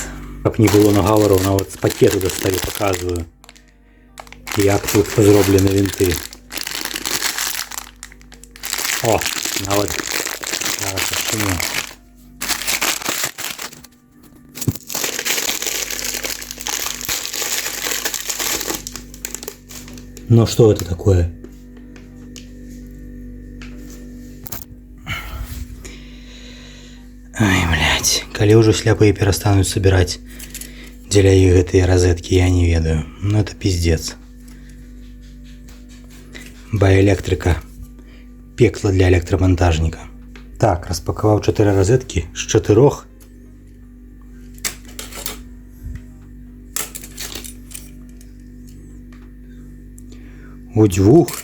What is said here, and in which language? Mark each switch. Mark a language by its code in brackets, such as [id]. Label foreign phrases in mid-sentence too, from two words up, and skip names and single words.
[be] Каб не было нагавораў, нават з пакету дасталі, паказваю, як тут зроблены вінты. О, нават зараз адчыню. [ru] Ну что это такое? Ай, блядь, [be] калі ўжо сляпыя перастануць собирать дзеля іх гэтыя розеткі, я не ведаю. [ru] Ну это пиздец. Баэлектрыка. [be] Пекла для электромонтажніка. Так, распакаваў 4 розеткі з 4. У 2.